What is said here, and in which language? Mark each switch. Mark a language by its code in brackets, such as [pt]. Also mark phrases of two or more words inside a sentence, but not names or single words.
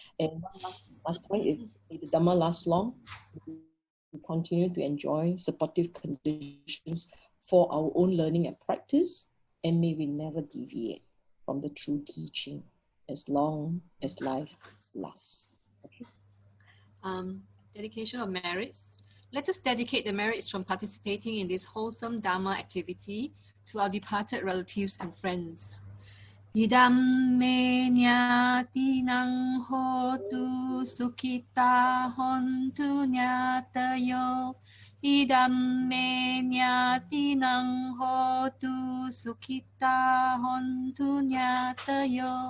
[en] And one last point is, may the Dhamma last long. We continue to enjoy supportive conditions for our own learning and practice, and may we never deviate from the true teaching as long as life lasts. Okay. Dedication of merits. Let us dedicate the merits from participating in this wholesome Dharma activity to our departed relatives and friends. [pi] Idam me nyati nang hotu sukhita hontu nyatayo. Idam me nyati nang hotu sukhita hontu nyatayo.